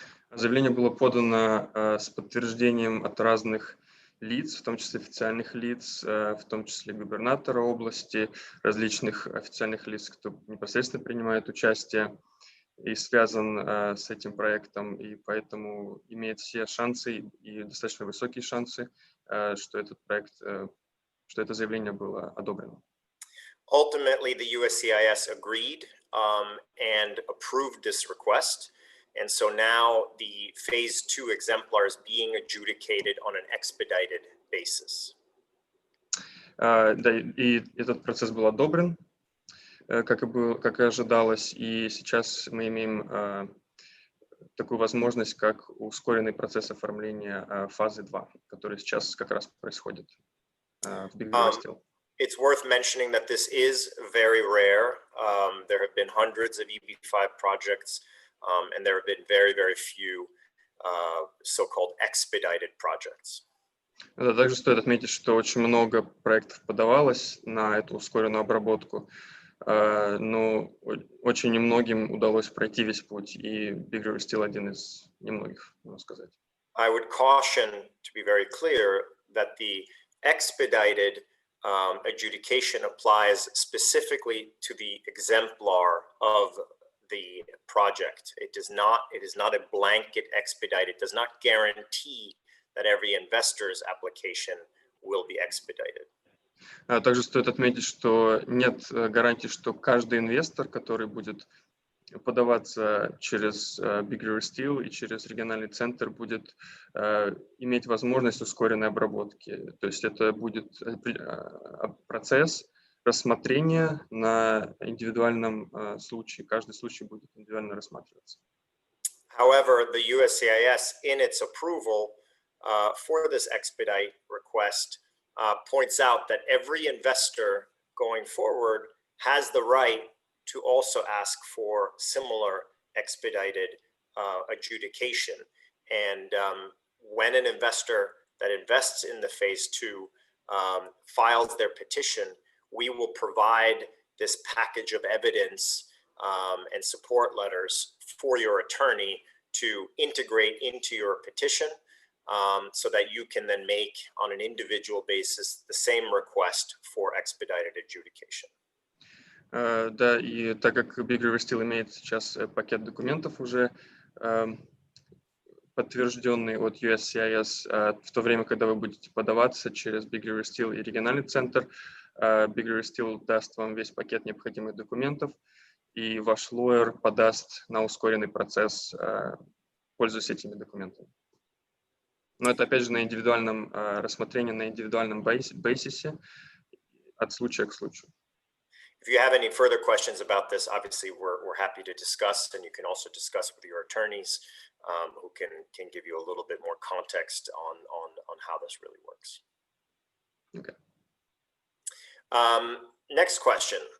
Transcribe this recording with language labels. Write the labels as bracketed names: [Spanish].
[Russian] Заявление было подано с подтверждением от разных лиц, в том числе официальных лиц, в том числе губернатора области, различных официальных лиц, кто непосредственно принимает участие и связан с этим проектом, и поэтому имеет все шансы и достаточно высокие шансы, что этот проект, что это заявление было одобрено. [English] Ultimately, the USCIS agreed and approved this request. And so now the Phase 2 exemplar is being adjudicated on an expedited basis. [Russian] Да, и этот процесс был одобрен, как и ожидалось, и сейчас мы имеем такую возможность, как ускоренный процесс оформления фазы 2, который сейчас как раз происходит в Big River Steel. [English] It's worth mentioning that this is very rare. There have been hundreds of EB-5 projects, and there have been very, very few so-called expedited projects. [Russian] Да, также стоит отметить, что очень много проектов подавалось на эту ускоренную обработку, но очень немногим удалось пройти весь путь, и Big River Steel один из немногих, можно сказать. [English] I would caution, to be very clear, that the expedited adjudication applies specifically to the exemplar of the project. It is not a blanket expedite. It does not guarantee that every investor's application will be expedited. [Russian] Также стоит отметить, что нет гарантии, что каждый инвестор, который будет подаваться через Big River Steel и через региональный центр, будет иметь возможность ускоренной обработки. То есть это будет процесс рассмотрения на индивидуальном случае. Каждый случай будет индивидуально рассматриваться. [English] However, the USCIS, in its approval for this expedite request, points out that every investor going forward has the right to also ask for similar expedited adjudication. And when an investor that invests in the phase 2 files their petition, we will provide this package of evidence and support letters for your attorney to integrate into your petition, so that you can then make on an individual basis the same request for expedited adjudication. [Russian] Да, и так как Big River Steel имеет сейчас пакет документов уже подтвержденный от USCIS, в то время, когда вы будете подаваться через Big River Steel и региональный центр, Big River Steel даст вам весь пакет необходимых документов, и ваш лоер подаст на ускоренный процесс, пользуясь этими документами. Но это, опять же, на индивидуальном рассмотрении, на индивидуальном бейсисе от случая к случаю. [English] If you have any further questions about this, obviously we're happy to discuss, and you can also discuss with your attorneys who can give you a little bit more context on how this really works. Okay. Next question.